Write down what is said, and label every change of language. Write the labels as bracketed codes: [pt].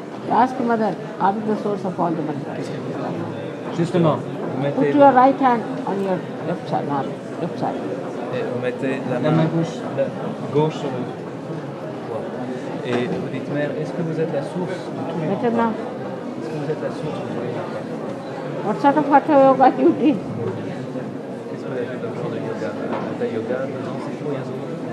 [en] Ask mother, are you the source of all the mantras? [fr] Justement, [en] put your right hand on your left side. [fr] Et vous mettez la main gauche sur le poids. Et vous dites, Mère, est-ce que vous êtes la source de tous les mantras? Est-ce que vous êtes la source de tous les mantras? [en] What sort of Hatha Yoga you did? [fr] Qu'est-ce que vous avez fait comme genre de yoga? Hatha Yoga, non, c'est tout rien d'autre.